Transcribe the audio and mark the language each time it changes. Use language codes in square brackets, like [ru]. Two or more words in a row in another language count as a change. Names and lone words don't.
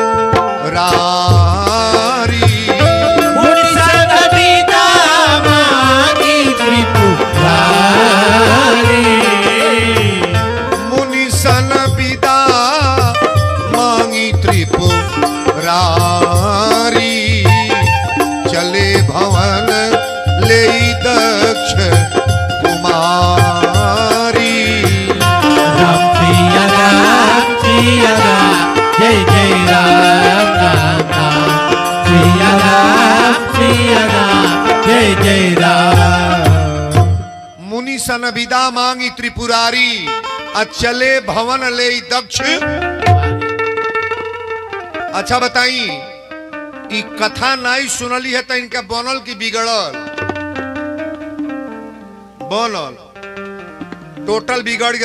[awa] मुनि सन विदा मांगी त्रिपुरारी, मुनि सन विदा मांगी त्रिपुरारी। चले भवन ले दक्ष कुमारी। राम सिया राम, जय जय राम राम राम। सिया राम, जय जय राम। मुनि सन विदा मांगी त्रिपुरारी, चले भवन ले दक्ष। [bho] अच्छा बताई, ई कथा नहीं सुनली है तो इनका बनल की बिगड़ल? बनल टोटल बिगड़ गया।